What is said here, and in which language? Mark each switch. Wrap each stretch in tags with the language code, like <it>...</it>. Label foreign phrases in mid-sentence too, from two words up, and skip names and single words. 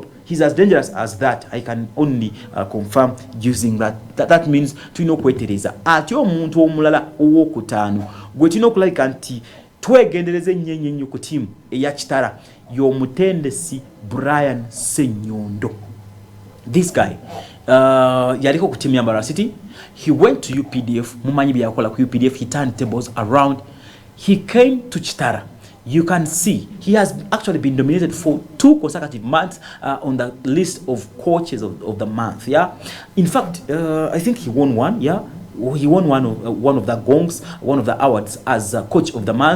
<en>He's as dangerous as that. I can only confirm using that. That means</en> <lg>tulina okwetereza ate omuntu omulala owokutaano gwe tulina okulabika nti twegendereze nnyo ku tiimu eya Kitara y'omutendesi Brian Ssenyondo.</lg> <en>This guy</en> <lg>yaliko ku tiimu ya Mbarara City.</lg> <en>He went to UPDF.</en> <lg>Mumanyi byakola ku UPDF.</lg> <en>He turned tables around. He came to Kitara. You can see he has actually been nominated for 2 consecutive months on the list of coaches of the month. Yeah, in fact, I think he won one. Yeah, he won one of the gongs, one of the awards as coach of the month.</en>